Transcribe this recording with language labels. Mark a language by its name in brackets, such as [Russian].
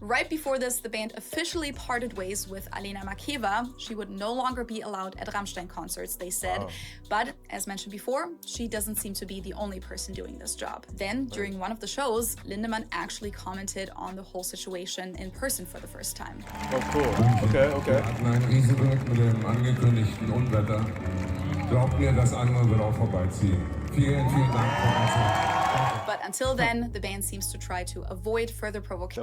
[English] Right before this, the band officially parted ways with Alena Makeva. She would no longer be allowed at Rammstein concerts, they said. Wow. But as mentioned before, she doesn't seem to be the only person doing this job. Then, during one of the shows, Lindemann actually commented on the whole situation in person for the first time. Oh, cool. Okay. [German] Wir hatten ein Riesenglück mit dem angekündigten Unwetter. Glaubt mir, das andere wird auch vorbeiziehen. Vielen Dank. [English] But until then, the band seems to try to avoid further provocation.